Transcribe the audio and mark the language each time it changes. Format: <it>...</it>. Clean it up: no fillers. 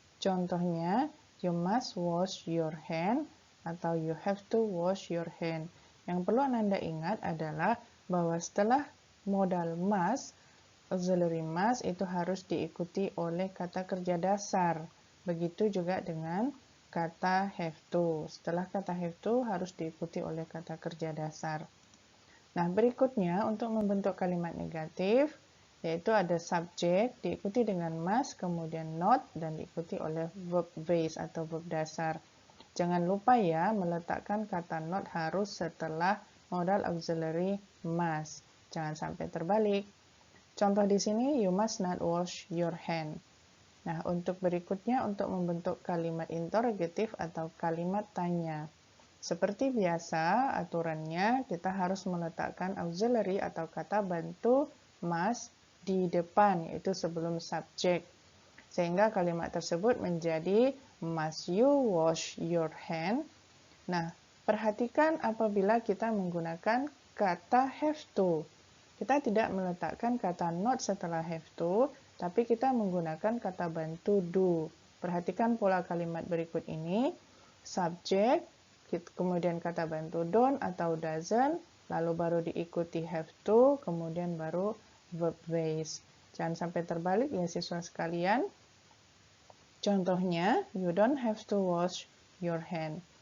<id>Contohnya,</id> <en>you must wash your hand</en> <id>atau</id> <en>you have to wash your hand.</en> <id>Yang perlu Anda ingat adalah bahwa setelah modal must, auxiliary must itu harus diikuti oleh kata kerja dasar. Begitu juga dengan kata have to. Setelah kata have to harus diikuti oleh kata kerja dasar. Nah, berikutnya untuk membentuk kalimat negatif, yaitu ada subject, diikuti dengan must, kemudian not, dan diikuti oleh verb base atau verb dasar. Jangan lupa ya, meletakkan kata not harus setelah modal auxiliary must. Jangan sampai terbalik. Contoh di sini,</id> <en>you must not wash your hand.</en> <id>Nah, untuk berikutnya, untuk membentuk kalimat interrogatif atau kalimat tanya. Seperti biasa, aturannya kita harus meletakkan auxiliary atau kata bantu must di depan, yaitu sebelum subjek. Sehingga kalimat tersebut menjadi</id> <en>must you wash your hand.</en> <id>Nah, perhatikan apabila kita menggunakan kata have to. Kita tidak meletakkan kata not setelah have to, tapi kita menggunakan kata bantu do. Perhatikan pola kalimat berikut ini. Subject, kemudian kata bantu don't atau doesn't, lalu baru diikuti have to, kemudian baru verb base. Jangan sampai terbalik ya siswa sekalian. Contohnya,</id> <en>you don't have to wash your hand.</en>